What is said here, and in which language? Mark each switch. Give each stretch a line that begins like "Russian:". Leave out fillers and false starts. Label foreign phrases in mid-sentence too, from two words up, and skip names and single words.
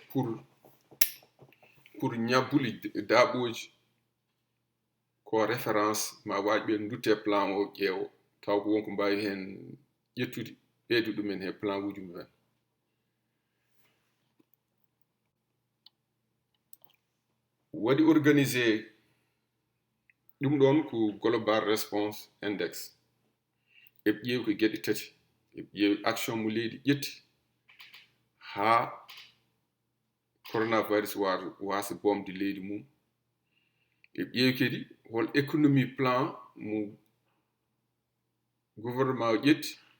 Fula: pour ñabbuli daaɓoji ko référence ma wawi ɓe dutte plan o ƴeewo taw ko wonko mbawi hen ƴettude ɓeydu ɗumen he plan uji mumen waɗi organisé ɗum ɗon ko
English: global response index
Fula: eɓe ƴeewi ko gueɗe tati eɓe ƴeewi action mo leydi ƴetti ha coronavirus wasa bomde leydi mum eɓe ƴeewi kadi hol économie plan mo gouvernement o ƴetti